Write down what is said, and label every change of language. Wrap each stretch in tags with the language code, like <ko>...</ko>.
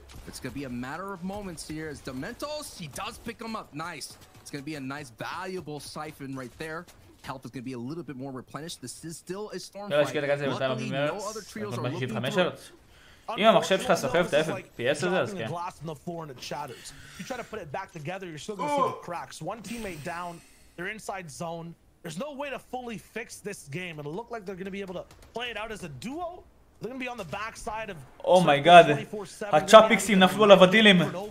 <en>It's going to be a matter of moments here as Dementos, he does pick him up. Nice. It's going to be a nice, valuable siphon right there. Health is going to be a little bit more replenished. This is still a storm fight. Luckily, no other trios are looking through.</en> <he>אם המחשב שלך סוחב את ה-FPS הזה, אז כן.</he> <en>You try to put it back together, you're still going to see the cracks. One teammate down, they're inside zone. There's no way to fully fix this game. It'll look like they're going to be able to play it out as a duo. They're going to be on the back side of... Oh my god,</en> <he>הצ'אפיקסים נפלו לודילים.</he>